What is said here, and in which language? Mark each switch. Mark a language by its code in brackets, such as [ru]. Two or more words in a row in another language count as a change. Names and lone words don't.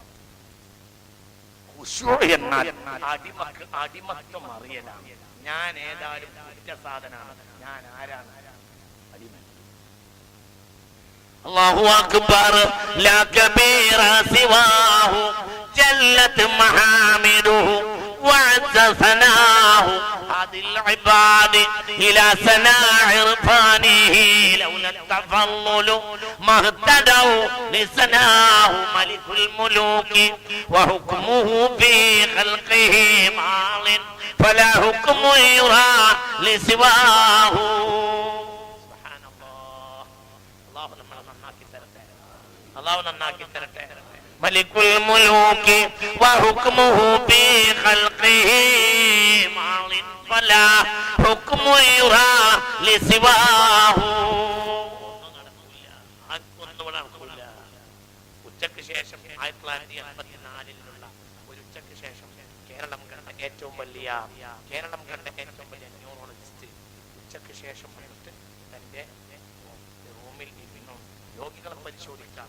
[ml] എന്നാൽ അടിമത്വം അറിയലാണ്. ഞാൻ ഏതായാലും കുറ്റസാധനാണ്. ഞാൻ ആരാണ്? [ar] അടിമ. الله أكبر. لا كبير سواه جلت محامده وعز ثناه هذه العباد إلى سناع عرفانه لولا التفضل ما اهتدوا لسناه ملك الملوك وحكمه في خلقه ماض فلا حكم يرى لسواه. سبحان الله. [ml] الله നന്നാക്കി തരട്ടെ. [ar] ملك الملوك وحكمه في خلقه ماض فلا حكم يرى لسواه. [ml] ഉച്ചക്ക് ശേഷം 1984 ഒരു ഉച്ചക്ക് ശേഷം കേരളം കണ്ട ഏറ്റവും വലിയ ന്യൂറോളജിസ്റ്റ് ഉച്ചക്ക് ശേഷം വന്നിട്ട് തന്റെ റൂമിൽ ഇരുന്നു രോഗികളെ പരിശോധിക്കാം.